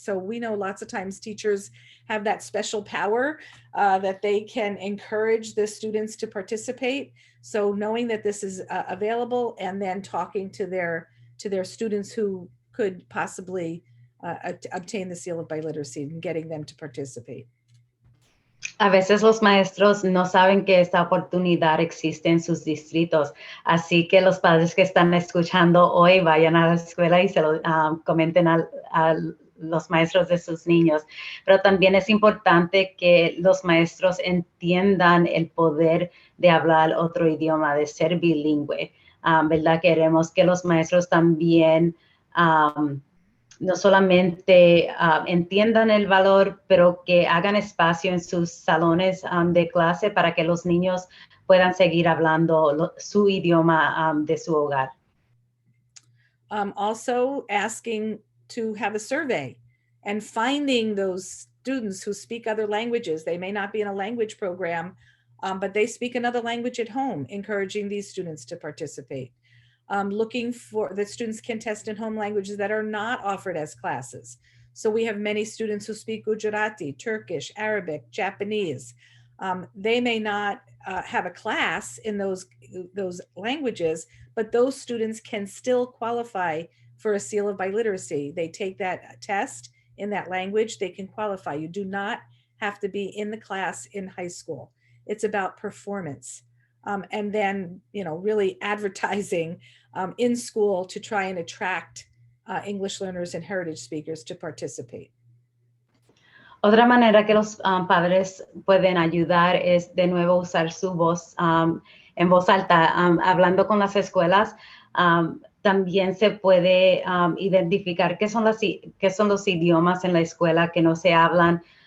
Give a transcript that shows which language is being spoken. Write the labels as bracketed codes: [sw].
[en] So we know lots of times teachers have that special power that they can encourage the students to participate. So knowing that this is available and then talking to their students who could possibly obtain the Seal of Biliteracy and getting them to participate. [es] A veces los maestros no saben que esta oportunidad existe en sus distritos, así que los padres que están escuchando hoy vayan a la escuela y se lo comenten a los maestros de sus niños. Pero también es importante que los maestros entiendan el poder de hablar otro idioma, de ser bilingüe, ¿verdad? Queremos que los maestros también no solamente entiendan el valor, pero que hagan espacio en sus salones de clase para que los niños puedan seguir hablando su idioma de su hogar. [en] Also asking to have a survey and finding those students who speak other languages. They may not be in a language program, but they speak another language at home, encouraging these students to participate. Looking for the students can test in home languages that are not offered as classes. So we have many students who speak Gujarati, Turkish, Arabic, Japanese. They may not have a class in those languages, but those students can still qualify for a Seal of Biliteracy. They take that test in that language, they can qualify. You do not have to be in the class in high school. It's about performance. And then, really advertising in school to try and attract English learners and heritage speakers to participate. [es] Otra manera que los padres pueden ayudar es de nuevo usar su voz en voz alta, hablando con las escuelas. También se puede identificar qué son los idiomas en la escuela que no se hablan